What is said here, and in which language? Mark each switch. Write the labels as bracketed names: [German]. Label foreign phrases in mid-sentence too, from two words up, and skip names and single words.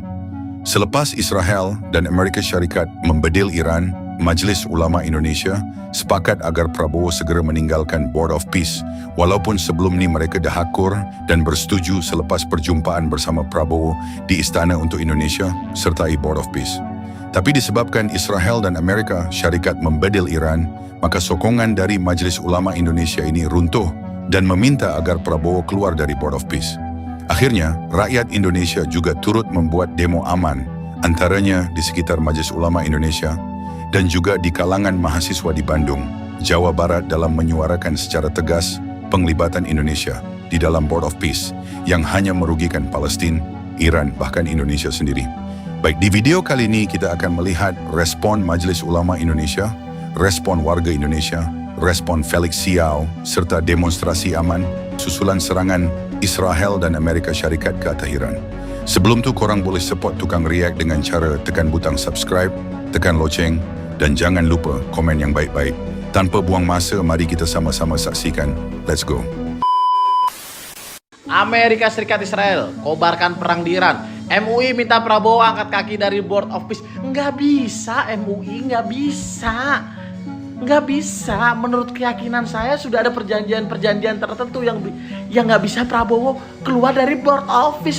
[Malay] Selepas Israel dan Amerika Syarikat membedil Iran, Majlis Ulama Indonesia sepakat agar Prabowo segera meninggalkan Board of Peace, walaupun sebelum ni mereka dah akur dan bersetuju selepas perjumpaan bersama Prabowo di Istana untuk Indonesia sertai Board of Peace. Tapi disebabkan Israel dan Amerika Syarikat membedil Iran, maka sokongan dari Majlis Ulama Indonesia ini runtuh dan meminta agar Prabowo keluar dari Board of Peace. Akhirnya, rakyat Indonesia juga turut membuat demo aman, antaranya di sekitar Majlis Ulama Indonesia dan juga di kalangan mahasiswa di Bandung, Jawa Barat dalam menyuarakan secara tegas penglibatan Indonesia di dalam Board of Peace yang hanya merugikan Palestin, Iran, bahkan Indonesia sendiri. Baik, di video kali ini kita akan melihat respon Majlis Ulama Indonesia, respon warga Indonesia, respon Felix Siau, serta demonstrasi aman susulan serangan Israel dan Amerika Syarikat ke atas Iran. Sebelum tu korang boleh support Tukang React dengan cara tekan butang subscribe, tekan loceng dan jangan lupa komen yang baik-baik. Tanpa buang masa, mari kita sama-sama saksikan. [English] Let's go. [Indonesian] Amerika Serikat Israel kobarkan perang di Iran. MUI minta Prabowo angkat kaki dari Board of Peace. Nggak bisa MUI, nggak bisa. Nggak bisa, menurut keyakinan saya sudah ada perjanjian-perjanjian tertentu yang nggak bisa Prabowo keluar dari Board of Peace.